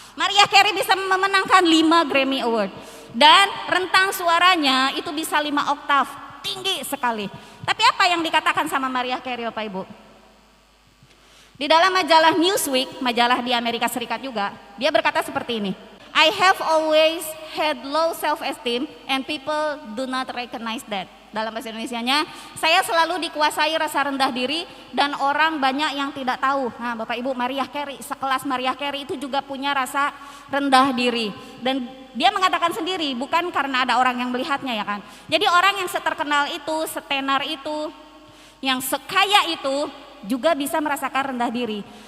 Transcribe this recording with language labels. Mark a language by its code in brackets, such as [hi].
[id] Mariah Carey bisa memenangkan 5 Grammy Award. Dan rentang suaranya itu bisa 5 oktav, tinggi sekali. Tapi apa yang dikatakan sama Mariah Carey Bapak Ibu? Di dalam majalah Newsweek, majalah di Amerika Serikat juga, dia berkata seperti ini. [en] I have always had low self-esteem and people do not recognize that. [id] Dalam bahasa Indonesianya, saya selalu dikuasai rasa rendah diri dan orang banyak yang tidak tahu. Nah Bapak Ibu, Mariah Carey, sekelas Mariah Carey itu juga punya rasa rendah diri. Dan dia mengatakan sendiri, bukan karena ada orang yang melihatnya ya kan. Jadi orang yang seterkenal itu, setenar itu, yang sekaya itu, juga bisa merasakan rendah diri.